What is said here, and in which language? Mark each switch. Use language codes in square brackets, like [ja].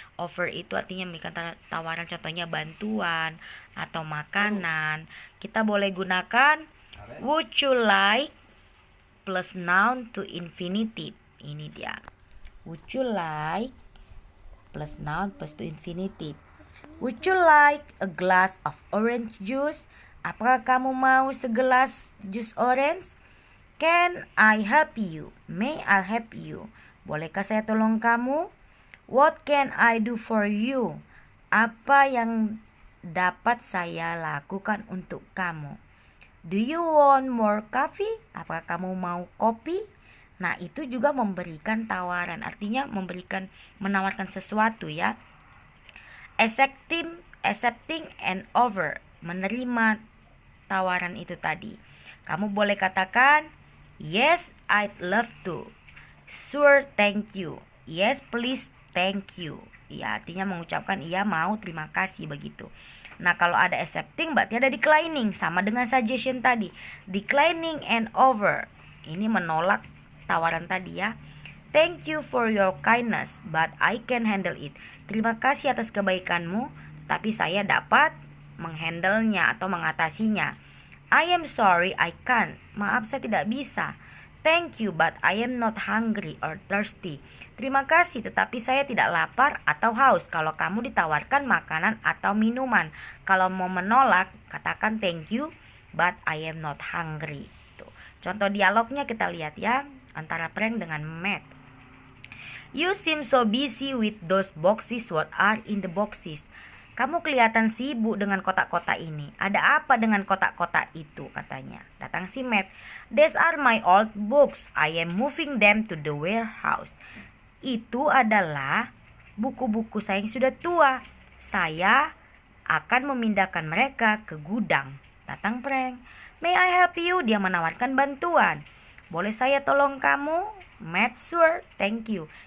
[id] Offer itu artinya memberikan tawaran, contohnya bantuan atau makanan. Kita boleh gunakan [en] would you like plus noun to infinitive. [id] Ini dia. [en] Would you like plus noun plus to infinitive. Would you like a glass of orange juice? [id] Apakah kamu mau segelas jus orange? [en] Can I help you? May I help you? [id] Bolehkah saya tolong kamu? [en] What can I do for you? [id] Apa yang dapat saya lakukan untuk kamu? [en] Do you want more coffee? [id] Apakah kamu mau kopi? Nah, itu juga memberikan tawaran, artinya menawarkan sesuatu ya. [en] Accepting and offer, [id] menerima tawaran itu tadi. Kamu boleh katakan, [en] yes, I'd love to. Sure, thank you. Yes, please, thank you. [id] Ya, artinya mengucapkan iya, mau, terima kasih begitu. Nah, kalau ada accepting berarti ada declining, sama dengan suggestion tadi. Declining and offer, ini menolak tawaran tadi ya. [en] Thank you for your kindness, but I can handle it. [id] Terima kasih atas kebaikanmu, tapi saya dapat menghandlenya atau mengatasinya. [en] I am sorry, I can't. [id] Maaf, saya tidak bisa. [en] Thank you, but I am not hungry or thirsty. [id] Terima kasih, tetapi saya tidak lapar atau haus. Kalau kamu ditawarkan makanan atau minuman, kalau mau menolak, katakan [en] thank you, but I am not hungry. [id] Tuh. Contoh dialognya kita lihat ya, antara Frank dengan Matt. [en] You seem so busy with those boxes. What are in the boxes? [id] Kamu kelihatan sibuk dengan kotak-kotak ini. Ada apa dengan kotak-kotak itu? Katanya. Datang si [en] Matt. These are my old books. I am moving them to the warehouse. [id] Itu adalah buku-buku saya yang sudah tua. Saya akan memindahkan mereka ke gudang. Datang Frank. [en] May I help you? [id] Dia menawarkan bantuan. Boleh saya tolong kamu? Matt, [en] sure, thank you.